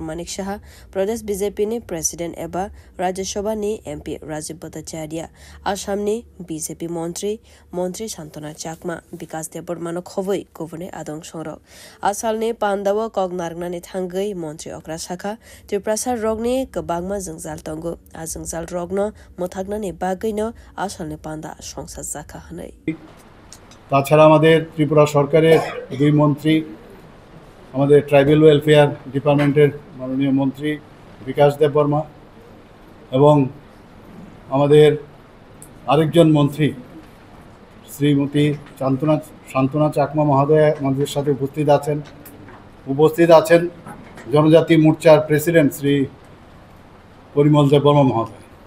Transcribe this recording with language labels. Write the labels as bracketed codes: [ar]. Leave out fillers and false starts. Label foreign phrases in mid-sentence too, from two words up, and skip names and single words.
[trp] Manik Saha Pradesh BJP ni President eba Rajya Sabha ni MP Rajiv Bhattacharya Assam ni BJP mantri Santona Chakma Vikas Debormano khoboi Governor Adong Songrok asalni pandawa kognargnani thangai mantri okra sakha Triprasar rogni kabangma jungzal tongo a jungzal rogno mothaknani bagino asalni panda songsajaka hanai [bn] তাছাড়া আমাদের ত্রিপুরা সরকারের দুই মন্ত্রী আমাদের [en] tribal welfare department's [bn] মাননীয় মন্ত্রী বিকাশ দেববর্মা এবং আমাদের আরেকজন মন্ত্রী শ্রীমতী শান্তনা চাকমা মহোদয়া আমাদের সাথে উপস্থিত আছেন জনজাতি মোর্চার প্রেসিডেন্ট শ্রী পরিমল দেববর্মা মহোদয়।